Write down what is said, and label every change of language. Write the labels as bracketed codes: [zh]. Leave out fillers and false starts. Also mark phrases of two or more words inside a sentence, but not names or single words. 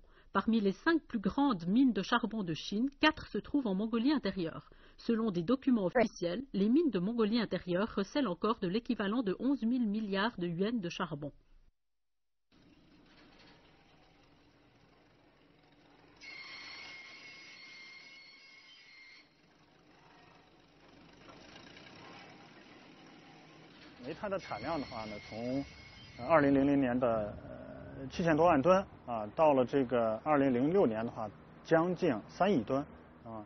[fr] Parmi les 5 plus grandes mines de charbon de Chine, 4 se trouvent en Mongolie intérieure. Selon des documents officiels, les mines de Mongolie intérieure recèlent encore de l'équivalent de 11 000 milliards de yuans de charbon. [zh] Le 煤炭的产量的话呢，从2000年的7000多万吨啊，到了这个2006年的话，将近3亿吨啊。